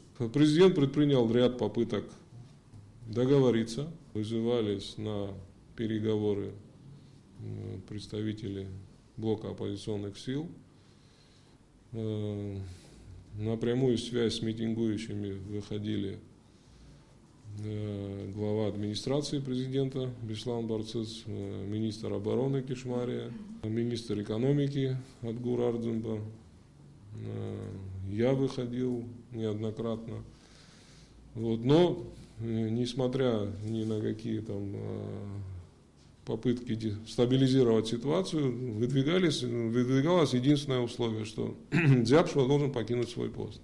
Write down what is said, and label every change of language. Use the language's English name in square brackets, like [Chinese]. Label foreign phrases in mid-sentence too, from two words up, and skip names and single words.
[Russian] Президент предпринял ряд попыток договориться, вызывались на переговоры представители блока оппозиционных сил. на прямую связь с митингующими выходили глава администрации президента Беслан Барцыц, министр обороны Кишмария, министр экономики Адгур Ардзунба. Я выходил неоднократно. Вот, но, несмотря ни на какие там попытки стабилизировать ситуацию, выдвигалось единственное условие, что Дзябшва должен покинуть свой пост.